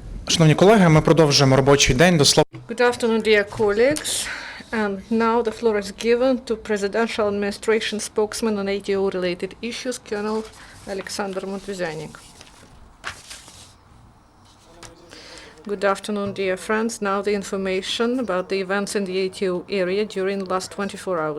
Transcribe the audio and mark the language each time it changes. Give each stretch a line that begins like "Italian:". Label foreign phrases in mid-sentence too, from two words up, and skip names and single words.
Ukrainian: Шановні колеги, ми продовжуємо робочий день до слова.
English: Good afternoon, dear colleagues. And now the floor is given to Presidential Administration spokesman on ATO-related issues, Colonel Oleksandr Motuzyanyk. Good afternoon, dear friends. Now the information about the events in the ATO area during the last 24 hours.